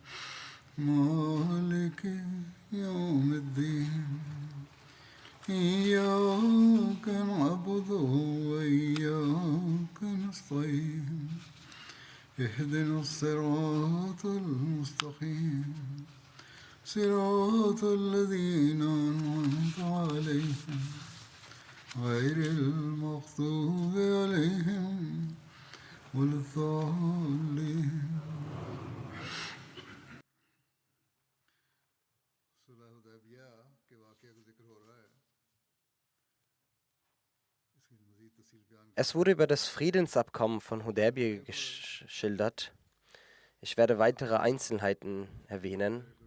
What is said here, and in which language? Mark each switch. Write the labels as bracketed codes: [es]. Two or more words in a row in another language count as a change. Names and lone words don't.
[ar] مالك يوم الدين إياك نعبد وإياك نستعين اهدنا الصراط المستقيم صراط الذين أنعمت عليهم غير المغضوب عليهم ولا الضالين. [de] Es wurde über das Friedensabkommen von Hudaybiyah geschildert. Ich werde weitere Einzelheiten erwähnen.